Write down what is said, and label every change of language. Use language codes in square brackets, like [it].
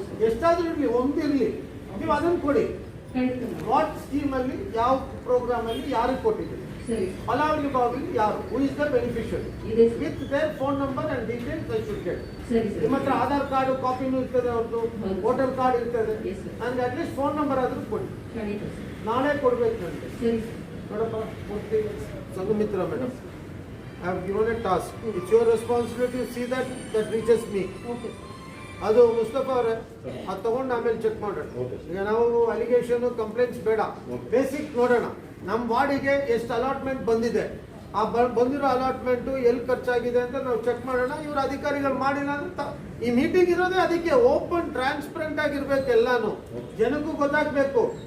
[kn] ಎಷ್ಟಾದ್ರೂ ಇರ್ಲಿ, ಒಂದಿರ್ಲಿ, ನೀವು ಅದನ್ನು ಕೊಡಿ. [en] what scheme [kn] ಅಲ್ಲಿ, ಯಾವ ಪ್ರೋಗ್ರಾಮ್ ಅಲ್ಲಿ ಯಾರಿಗೆ ಕೊಟ್ಟಿದ್ದೀರಿ, ಫಲಾನುಭವಿ ಯಾರು, [en] Who is the beneficiary, with their phone number and details I should get. [kn] ನಿಮ್ಮ ಹತ್ರ ಆಧಾರ್ ಕಾರ್ಡ್ ಕಾಪಿನೂ ಇರ್ತದೆ, ಅವ್ರದ್ದು ವೋಟರ್ ಕಾರ್ಡ್ ಇರ್ತದೆ. ನನಗೆ ಅಟ್ಲೀಸ್ಟ್ ಫೋನ್ ನಂಬರ್ ಆದ್ರೂ ಕೊಡಿ. ನಾಳೆ ಕೊಡ್ಬೇಕು ನನಗೆ. ನೋಡಪ್ಪ, [en] Murthy Sanghamitra madam, I have given a task. It's your responsibility to see that reaches me. [kn] ಅದು ಮುಸ್ತಫಾ ಅವರೇ, ಅದು ತಗೊಂಡು ಆಮೇಲೆ ಚೆಕ್ ಮಾಡೋಣ. ಈಗ ನಾವು ಅಲಿಗೇಷನ್ ಕಂಪ್ಲೇಂಟ್ಸ್ ಬೇಡ, ಬೇಸಿಕ್ ನೋಡೋಣ. ನಮ್ಮ ವಾರ್ಡಿಗೆ ಎಷ್ಟು ಅಲಾಟ್ಮೆಂಟ್ ಬಂದಿದೆ, ಆ ಬಂದಿರೋ ಅಲಾಟ್ಮೆಂಟು ಎಲ್ಲಿ ಖರ್ಚಾಗಿದೆ ಅಂತ ನಾವು ಚೆಕ್ ಮಾಡೋಣ. ಇವ್ರ ಅಧಿಕಾರಿಗಳು ಮಾಡಿಲ್ಲ ಅಂತ ಈ ಮೀಟಿಂಗ್ ಇರೋದೇ ಅದಕ್ಕೆ. ಓಪನ್ ಟ್ರಾನ್ಸ್ಪರೆಂಟ್ ಆಗಿರ್ಬೇಕು, ಎಲ್ಲಾನು ಜನಕ್ಕೂ ಗೊತ್ತಾಗ್ಬೇಕು.